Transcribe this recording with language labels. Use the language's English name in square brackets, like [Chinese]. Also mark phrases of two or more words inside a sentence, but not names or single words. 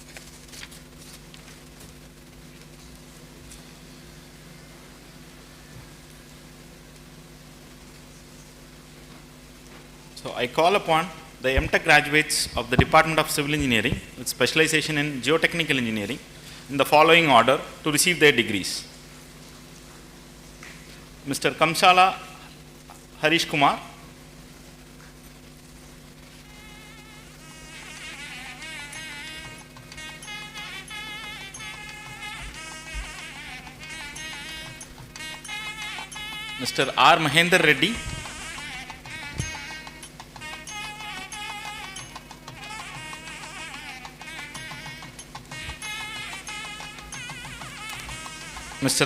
[English] So I call upon the MTech graduates of the Department of Civil Engineering with specialization in Geotechnical Engineering in the following order to receive their degrees. Mr. Kamshala Harish Kumar, Mr. R. Mahendra Reddy, Mr.